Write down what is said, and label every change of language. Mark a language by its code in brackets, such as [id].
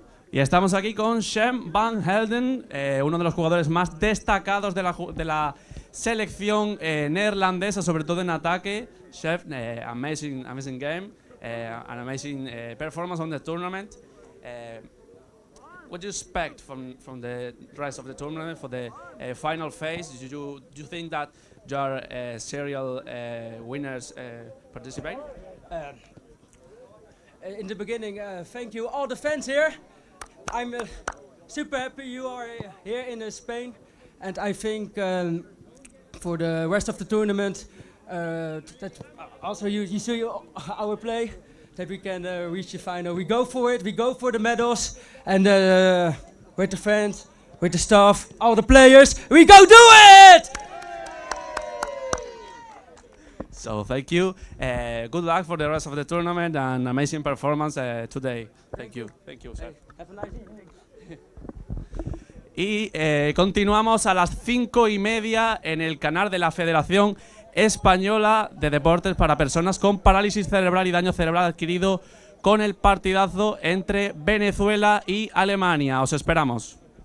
[es] Y estamos aquí con Shem Van Helden, uno de los jugadores más destacados de la selección neerlandesa, sobre todo en ataque. [en] Chef, amazing game, an amazing performance on the tournament. What do you expect from the rest of the tournament for the final phase? Do you think that your serial winners participate? In the beginning, thank you all the fans here. I'm super happy you are here in Spain, and I think for the rest of the tournament that also you see our play, that we can reach the final. We go for it, we go for the medals, and with the fans, with the staff, all the players, we go do it! So thank you. Good luck for the rest of the tournament and amazing performance today. Thank you. Thank you, sir. Have a nice evening. [es] Y continuamos a las 5:30 en el canal de la Federación Española de Deportes para Personas con Parálisis Cerebral y Daño Cerebral Adquirido, con el partidazo entre Venezuela y Alemania. Os esperamos.